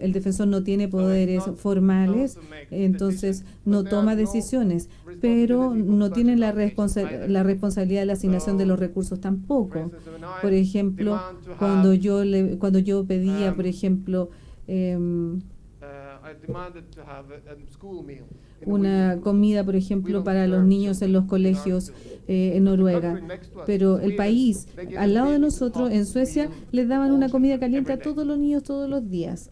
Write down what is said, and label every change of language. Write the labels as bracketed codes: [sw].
[es] el defensor no tiene poderes formales, entonces no toma decisiones, pero no tiene la responsabilidad de la asignación de los recursos tampoco. Por ejemplo, cuando yo pedía, por ejemplo, [en] I demanded to have a school meal in the [es] una [en] weekend. [es] comida, por ejemplo, para los niños en los colegios en Noruega. Pero el país al lado de nosotros, en Suecia, les daban una comida caliente a todos los niños todos los días.